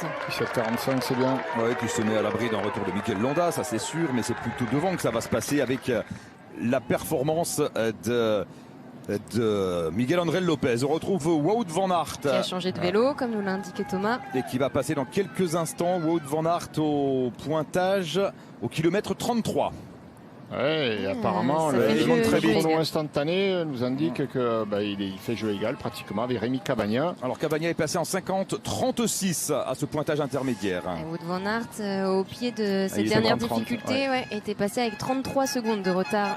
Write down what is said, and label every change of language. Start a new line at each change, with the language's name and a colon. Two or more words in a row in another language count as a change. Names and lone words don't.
French: 17,45, c'est bien. Ouais, tu se mets à l'abri d'un retour de Mikel Landa, ça c'est sûr, mais c'est plutôt devant que ça va se passer avec la performance de Miguel André Lopez. On retrouve Wout van Aert. Qui a changé de vélo, comme nous l'a indiqué Thomas. Et qui va passer dans quelques instants. Wout van Aert au pointage au kilomètre 33. Ouais, et apparemment, le chrono instantané nous indique qu'il fait jeu égal pratiquement avec Rémi Cavagna. Alors Cavagna est passé en 50-36 à ce pointage intermédiaire. Et Wout van Aert, au pied de cette dernière difficulté, était passé avec 33 secondes de retard.